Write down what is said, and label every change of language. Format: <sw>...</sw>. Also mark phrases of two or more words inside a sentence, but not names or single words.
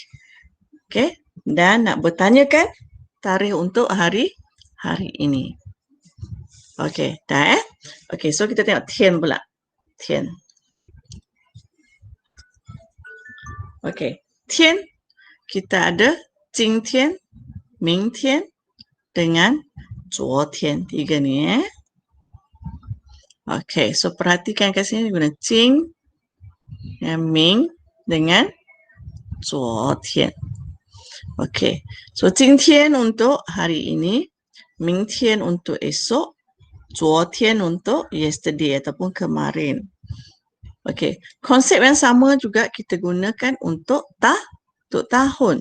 <ms>Okey, dan nak bertanyakan tarikh untuk hari ini. Okey, dah Okey, so kita tengok tian pula. Tian. Okey, tian kita ada 今天, 明天 dengan 昨天. 3 ni Okey, so perhatikan kat sini guna 今 dan 明 dengan 昨天. Okey, so 今天 untuk hari ini, 明天 untuk esok, 昨天 untuk yesterday ataupun kemarin. Okey, konsep yang sama juga kita gunakan untuk tahun.</ms>